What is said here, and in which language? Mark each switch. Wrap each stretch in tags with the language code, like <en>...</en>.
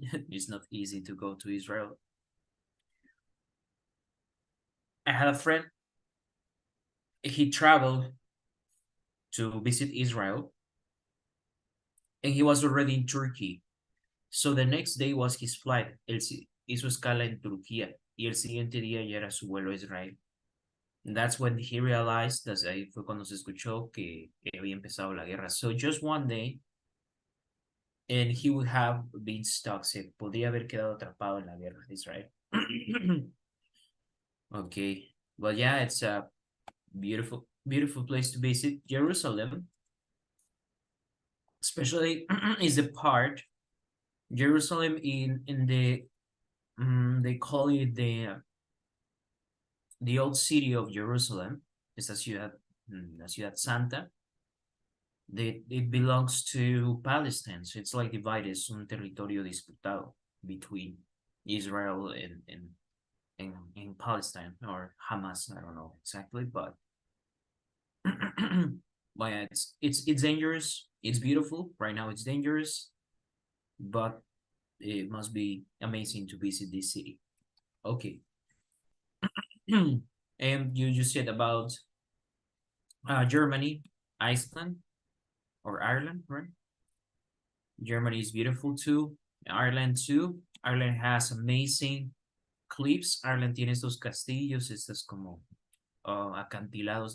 <en>It's not easy to go to Israel. I had a friend. He traveled to visit Israel, and he was already in Turkey. So the next day was his flight.</en> <es>Él hizo escala en Turquía y el siguiente día ya era su vuelo a Israel.</es> <en>And that's when he realized,</en> <es>ahí fue cuando se escuchó que había empezado la guerra.</es> <en>So just one day, and he would have been stuck.</en> <es>Se podría haber quedado atrapado en la guerra de Israel.</es> <en>Okay, but yeah, it's a beautiful, beautiful place to visit. Jerusalem, especially is the part, Jerusalem in the, they call it the old city of Jerusalem. It's</en> <es>la ciudad santa.</es> <en>It belongs to Palestine, so it's like divided.</en> <es>Es un territorio disputado</es> <en>between Israel and Palestine, or Hamas. I don't know exactly, but but yeah, it's dangerous. It's beautiful right now. It's dangerous, but it must be amazing to visit this city. Okay. And you said about Germany, Iceland, or Ireland, right? Germany is beautiful too. Ireland too. Ireland has amazing cliffs.</en> <es>Ireland tiene estos castillos, estos como acantilados.</es>